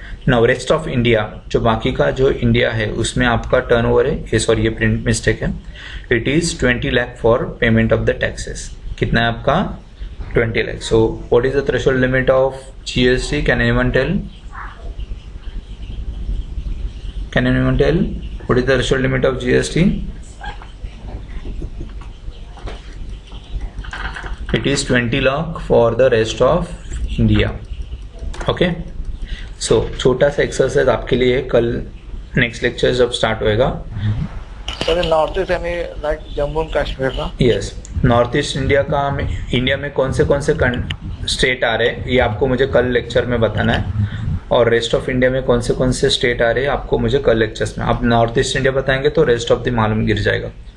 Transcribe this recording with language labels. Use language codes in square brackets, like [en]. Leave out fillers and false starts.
[hi] Now rest of India, जो बाकी का जो इंडिया है उसमें आपका टर्नओवर है, ये सॉरी ये प्रिंट मिस्टेक है, [en] It is 20 lakh for payment of the taxes. [hi] कितना है आपका, 20 lakh. [en] So what is the threshold limit of GST, can anyone tell? Can anyone tell what is the threshold limit of GST? It is 20 lakh for the rest of India. [hi] Okay, so छोटा सा exercise आपके लिए कल next lecture जब start होएगा। Sir north east यानी like Jammu and Kashmir ना? Yes, north east India का इंडिया में कौन से स्टेट आ रहे हैं ये आपको मुझे कल लेक्चर में बताना है, और रेस्ट ऑफ इंडिया में कौन से स्टेट आ रहे हैं आपको मुझे कल लेक्चर्स में। आप नॉर्थ ईस्ट इंडिया बताएंगे तो रेस्ट ऑफ द मालूम गिर जाएगा।